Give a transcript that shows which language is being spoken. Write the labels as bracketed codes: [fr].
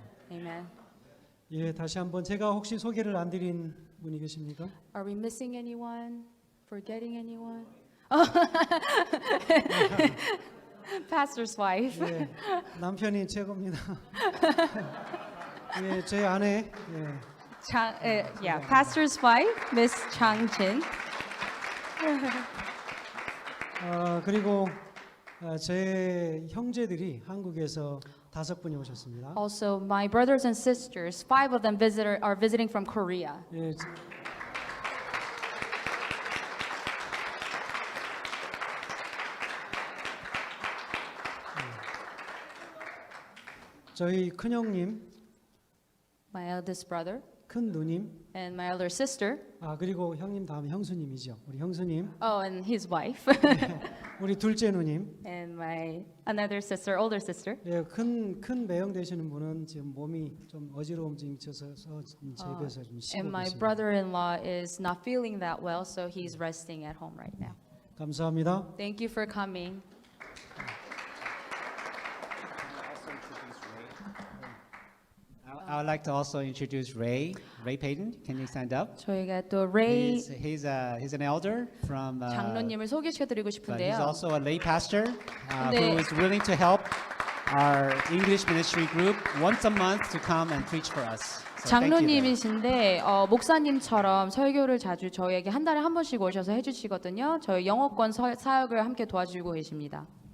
[en] Amen. [ko] 예, 다시 한번 제가 혹시 소개를 안 드린 분이 계십니까? [en] Are we missing anyone? Forgetting anyone? Pastor's wife. [ko] 예, 남편이 최고입니다. 예, 제 아내. 예. [en] Yeah, Pastor's wife, Miss Chang Jin. [ko] 그리고 제 형제들이 한국에서 5분이 오셨습니다. [en] Also, my brothers and sisters, 5 of them are visiting from Korea. [ko] 예, 저희 큰 형님, [en] My eldest brother [ko] 큰 누님, [en] and my elder sister. [ko] 그리고 형님 다음에 형수님이죠. 우리 형수님, [en] Oh, and his wife. [ko] 우리 둘째 누님. [en] And my another sister, older sister. [ko] 예, 큰 매형 되시는 분은 지금 몸이 좀 어지러움증 있어서 집에서 좀 쉬고 [en] And my [ko] 계십니다. [en] brother-in-law is not feeling that well, so he's resting at home right now. 감사합니다. Thank you for coming. I would like to also introduce Ray Payton. Can you stand up? [ko] 저희가 또 Ray [en] He's an elder from, [ko] 장로님을 소개시켜드리고 [en] but he's [ko] 싶은데요. [en] also a lay pastor [ko] 네. [en] who is willing to help our English ministry group once a month to come and preach for us. So thank you, Ray. [ko] 장로님이신데 목사님처럼 설교를 자주 저희에게 한 달에 한 번씩 오셔서 해주시거든요. 저희 영어권 사역을 함께 도와주고 계십니다.